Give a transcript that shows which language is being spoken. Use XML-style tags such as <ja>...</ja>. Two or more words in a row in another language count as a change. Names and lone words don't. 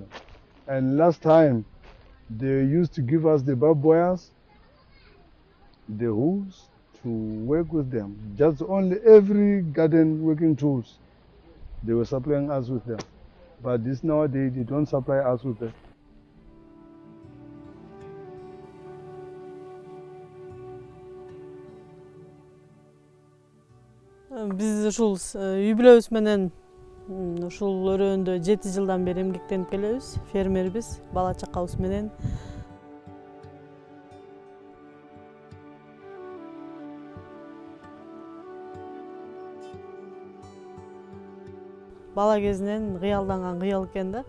<en>And last time, they used to give us the barbed wires, the hoes, to work with them. Just only every garden working tools, they were supplying us with them. But this nowadays, they don't supply us with them.</en> <ky>Биз ушул үй бүлөбүз менен ушул өрөөндө 7 жылдан бери эмгектенип келебиз. Фермербиз, бала чакабыз менен. Бала кезинен кыялданган кыял экен да.</ky>